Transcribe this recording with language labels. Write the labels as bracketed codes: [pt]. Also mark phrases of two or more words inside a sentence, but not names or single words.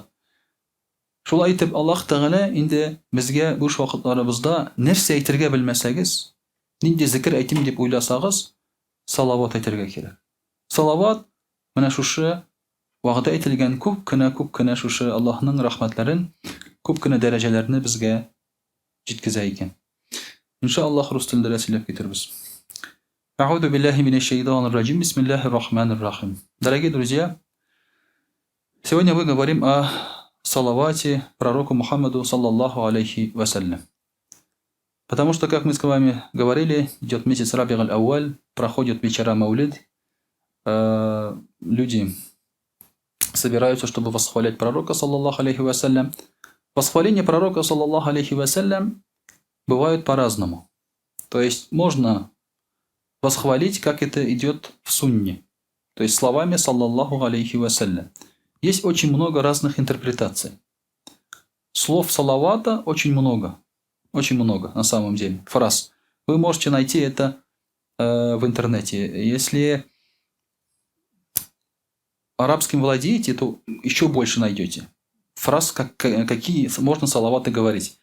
[tt] Шулай итеп, Аллаһ Тәгалә инде безгә буш вакытларыбызда нәрсә әйтергә белмәсәгез, нинди зикр әйтим дип уйласагыз, салават әйтергә кирәк. Салават менә шушы вагъда әйтелгән күп кенә шушы Аллаһның рәхмәтләрен, күп кенә дәрәҗәләрне безгә җиткезә икән. Иншаллаһ, рус телендә сөйләп китербез. [ar] أعوذ بالله من الشيطان الرجيم. بسم الله الرحمن الرحيم. [ru] Дорогие друзья, сегодня мы говорим о салавате пророку Мухаммаду [ar] صلى الله عليه وسلم. [ru] Потому что, как мы с вами говорили, идет месяц Раби'уль Ауаль, проходят вечера Маулид, люди собираются, чтобы восхвалять пророка [ar] صلى الله عليه وسلم. [ru] Восхваление пророка [ar] صلى الله عليه وسلم [ru] бывают по-разному. То есть можно восхвалить, как это идет в сунне, то есть словами [ar] صلى الله عليه وسلم. [ru] Есть очень много разных интерпретаций. Слов салавата очень много на самом деле, фраз. Вы можете найти это в интернете. Если арабским владеете, то еще больше найдете фраз, какие можно салаваты говорить.